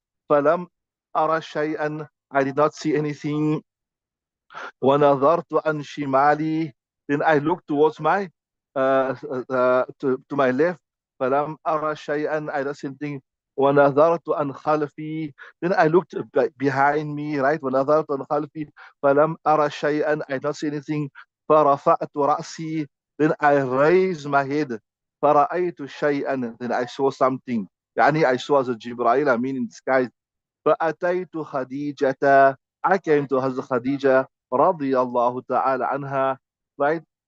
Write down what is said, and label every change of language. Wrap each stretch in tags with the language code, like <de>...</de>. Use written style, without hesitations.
<ar>فلم أرى شيئا,</ar> <en>I did not see anything.</en> <ar>ونظرت عن شمالي,</ar> <en>then I looked towards my to my left.</en> <ar>فلم أرى شيئا,</ar> <en>I don't see anything.</en> <ar>ونظرت عن خلفي,</ar> <en>then I looked behind me, right?</en> <ar>ونظرت عن خلفي فلم أرى شيئا,</ar> <en>I don't see anything.</en> <ar>فرفعت رأسي,</ar> <en>then I raised my head.</en> <ar>فرأيت شيئا,</ar> <en>then I saw something.</en> <ar>يعني</ar> <en>I saw as a Jibreel, I mean in the sky.</en> <ar>فأتيت خديجة,</ar> <en>I came to Hazrat Khadija</en> <ar>رضي الله تعالى عنها,</ar> <en>right?</en>